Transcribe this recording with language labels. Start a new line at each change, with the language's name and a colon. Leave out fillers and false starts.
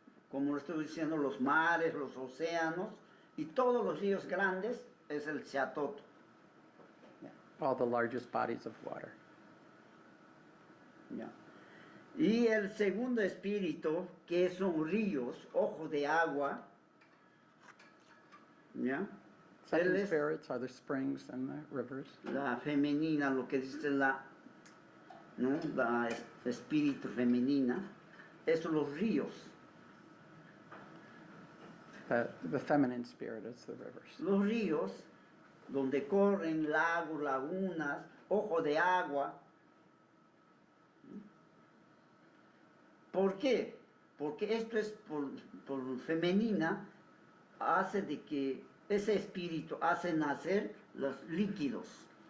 Spanish: Como lo estoy diciendo, los mares, los océanos y todos los ríos grandes es el Xiatoto.
English: All the largest bodies of water.
Spanish: ¿Ya? Y el segundo espíritu, que son ríos, ojos de agua, ¿ya?
English: Second
Spanish: Él es
English: spirits are the springs and the rivers.
Spanish: la femenina, lo que dice ¿no? La espíritu femenina, es los ríos.
English: The feminine spirit is the rivers.
Spanish: Los ríos, donde corren lagos, lagunas, ojos de agua. ¿Por qué? Porque esto es por femenina, hace de que ese espíritu hace nacer los líquidos.